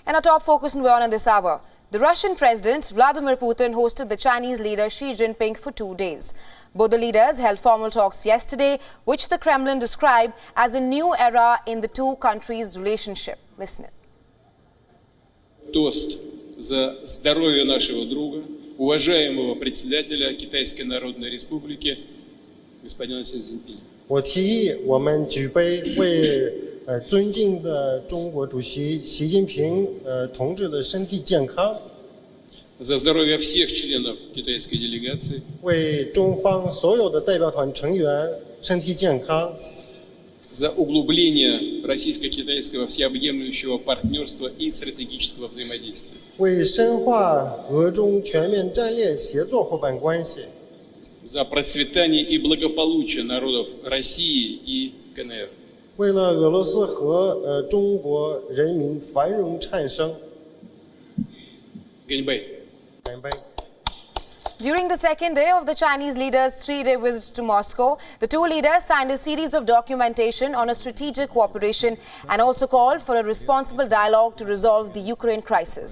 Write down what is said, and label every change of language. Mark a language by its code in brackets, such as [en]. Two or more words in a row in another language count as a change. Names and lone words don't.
[en] And our top focus in WION this hour. The Russian President Vladimir Putin hosted the Chinese leader Xi Jinping for 2 days. Both the leaders held formal talks yesterday, which the Kremlin described as a new era in the two countries' relationship. Listen in. [ru] Тост за здоровье нашего друга, уважаемого председателя Китайской Народной Республики, господина Си Цзиньпиня. [zh] 我提议我们举杯为尊敬的中国主席习近平同志的身体健康， [ru] За здоровье всех членов китайской делегации. [zh] 为中方所有的代表团成员身体健康， [ru] За углубление российско-китайского всеобъемлющего партнерства и стратегического взаимодействия. [zh] 为深化俄中全面战略协作伙伴关系， [ru] За процветание и благополучие народов России и КНР. [zh] 为了俄罗斯和中国人民繁荣昌盛。 Гэньбэй. [en] During the second day of the Chinese leaders' three-day visit to Moscow, the two leaders signed a series of documentation on a strategic cooperation and also called for a responsible dialogue to resolve the Ukraine crisis.